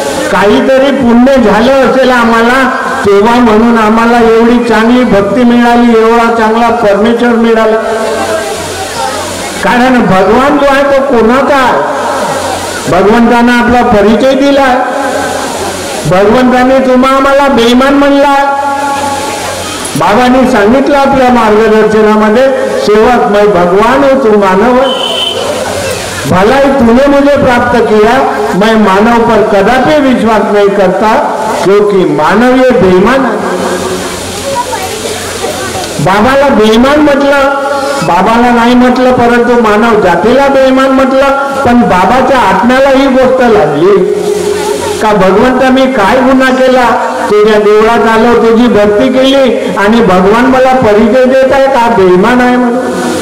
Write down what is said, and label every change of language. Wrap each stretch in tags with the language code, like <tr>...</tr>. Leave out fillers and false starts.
<mr>काहीतरी पुण्य झालं असेल आम्हाला तेव्हा म्हणून आम्हाला एवढी चांगली भक्ती मिळाली, एवढा चांगला फर्निचर मिळाला. कारण भगवान जो आहे तो कोणाचा आहे? भगवंतानं आपला परिचय दिला. भगवंताने तुम्हा आम्हाला बेईमान म्हणला.</mr> <hi>बाबांनी सांगितलं आपल्या मार्गदर्शनामध्ये, सेवक मैं भगवान हूं तू मानव है, भलाई तूने मुझे प्राप्त किया, मैं मानव पर कदापि विश्वास नहीं करता क्योंकि मानव ये बेईमान है.</hi> <mr>बाबाला बेईमान म्हटलं, बाबाला नाही म्हटलं परंतु मानव जातीला बेईमान म्हटलं. पण बाबाच्या आत्म्याला ही गोष्ट लागली का भगवंता मी काय गुन्हा केला, तुझ्या देवळात आलो, तुझी भक्ती केली आणि भगवान मला परिचय देत आहे का बेईमान आहे म्हणून.</mr>